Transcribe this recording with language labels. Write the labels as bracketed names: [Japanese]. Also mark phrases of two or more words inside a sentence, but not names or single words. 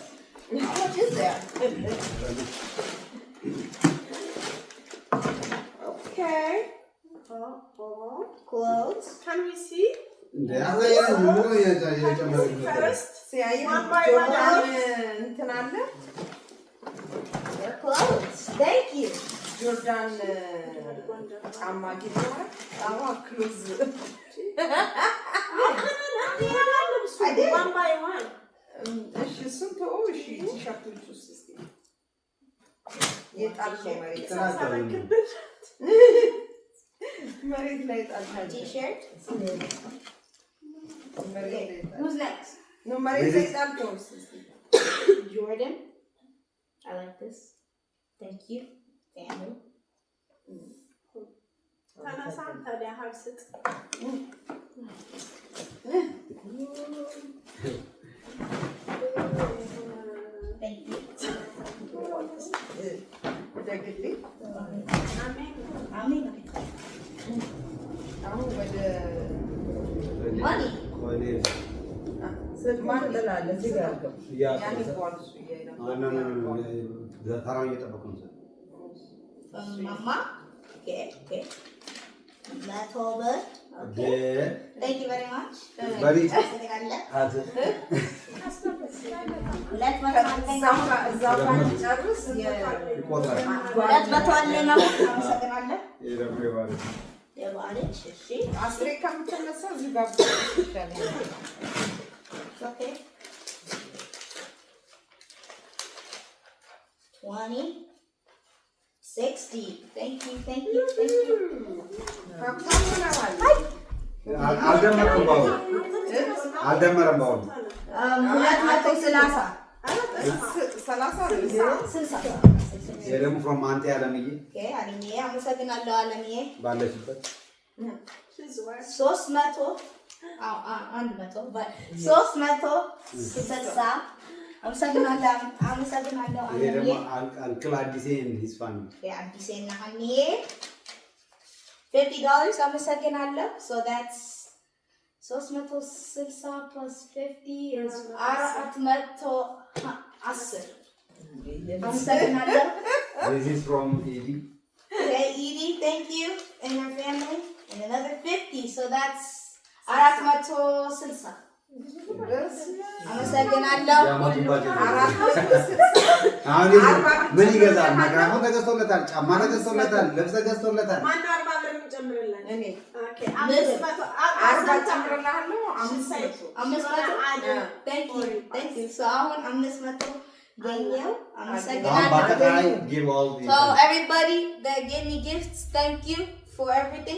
[English] How much is there? Okay. Clothes. Can we see? First, see, One by one. Your clothes. Thank you. [Amharic] Jordan ጫማ ጊዜዋል ክሎዝ [English] One by one. [Amharic] እሺ እሱን ተወው። እሺ ቲሸርቶች ውስጥ እስኪ የጣልከው መሬት ላይ ጣልካቸው። [English] T-shirt. [Amharic] መሬት ላይ [English] Who's next? [Amharic] ነው መሬት ላይ ጣልከው እስኪ [English] Jordan. I like this. Thank you. Family. [Amharic] ተነሳን ታዲያ ሀብስት [English] Thank you. [Amharic] ደግልኝ [English] Amen. [Amharic] አሁን ወደ [English] Money. [Amharic] ማን ትላለህ? እዚህ ጋር አድርገው ያን ይባል እሱ ተራው እየጠበቁ ነው። [English] Mama. Okay. That's all good. Okay. Thank you very much. Very Let's [Amharic] ጨርስ አስሬ ከምትነሳ እዚህ ጋር ይሻላል። [English] Okay. 20, 60. Thank you. [Amharic] ሀብታም ሆነዋል። አልደመረም በአሁኑ 230. ይሄ ደግሞ ፍሮም አንተ ያለምዬ Okay, አለምዬ አመሰግናለሁ። አለምዬ ባለሽበት 300 360 አመሰግናለሁ። ይሄ ደግሞ አለምዬ [English] uncle አዲሴ his family [Amharic] አዲሴና ሀኒዬ $50 አመሰግናለሁ። [English] So that's 360 plus 50 is 410 [Amharic] አመሰግናለሁ። [English] This is from Edie. Okay, Edie, thank you and your family. And another 50, so that's 460. [Amharic] አመሰግናለሁ። አሁን ምን ይገዛል? ማይክሮፎን ተገዝቶለታል፣ ጫማ ተገዝቶለታል፣ ልብስ ተገዝቶለታል። ማነው 40 ብር የሚጨምርልን? እኔ ኦኬ 500 ጨምርልሃለሁ። [English] 500 thank you. [Amharic] So አሁን 500 ገኘው። አሁን አመሰግናለሁ። በአጠቃላይ [English] give all the So everybody that gave me gifts, thank you for everything.